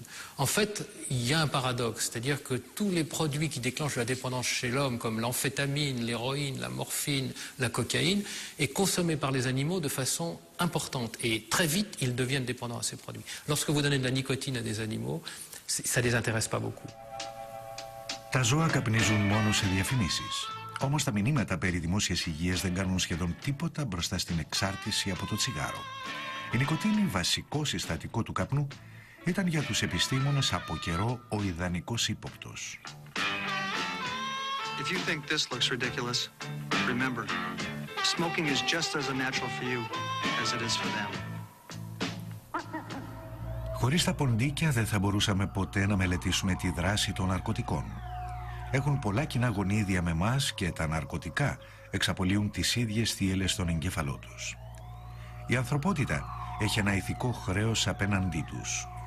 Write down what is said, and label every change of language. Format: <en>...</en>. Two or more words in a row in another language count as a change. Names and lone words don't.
<fr>En fait, il y a un paradoxe, c'est-à-dire que tous les produits qui déclenchent la dépendance chez l'homme, comme l'amphétamine, l'héroïne, la morphine, la cocaïne, est consommé par les animaux de façon importante. Et très vite, ils deviennent dépendants à ces produits. Lorsque vous donnez de la nicotine à des animaux, ça ne les intéresse pas beaucoup.</fr> <el>Τα ζώα καπνίζουν μόνο σε διαφημίσεις. Όμως τα μηνύματα περί δημόσιας υγείας δεν κάνουν σχεδόν τίποτα μπροστά στην εξάρτηση από το τσιγάρο. Η νοικοτήνη, βασικό συστατικό του καπνού, ήταν για τους επιστήμονες από καιρό ο ιδανικός ύποπτος.</el> <en>If you think this looks ridiculous, remember, smoking is just as unnatural for you as it is for them.</en> <el>Χωρίς τα ποντίκια δεν θα μπορούσαμε ποτέ να μελετήσουμε τη δράση των ναρκωτικών. Έχουν πολλά κοινά γονίδια με μας και τα ναρκωτικά εξαπολύουν τις ίδιες θύελλες στον εγκέφαλό τους. Η ανθρωπότητα έχει ένα ηθικό χρέος απέναντί τους.</el>